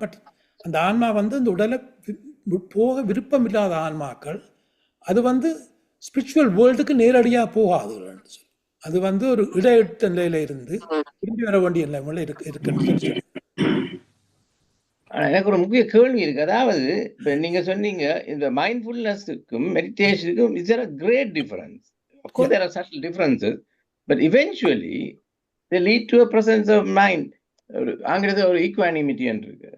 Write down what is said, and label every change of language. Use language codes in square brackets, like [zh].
[ta] But அந்த ஆன்மா வந்து அந்த உடலை போக விருப்பம் இல்லாத ஆன்மாக்கள், அது வந்து ஸ்பிரிச்சுவல் வேர்ல்டுக்கு நேரடியாக போகாது. அது வந்து ஒரு இடையிட்ட நிலையில இருந்து திரும்பி வர வேண்டிய நிலைமையில இருக்குன்னு. எனக்கு ஒரு முக்கிய கேள்வி இருக்கு. அதாவது இப்ப நீங்க சொன்னீங்க இந்த மைண்ட்ஃபுல்னஸுக்கும் மெடிடேஷனுக்கும் [en] Is there a great difference. Of course there are subtle differences, but eventually they lead to a presence of mind. [ta] ஆங்கிலத்தில் ஒரு ஈக்குவானிமிட்டி என்று இருக்கு.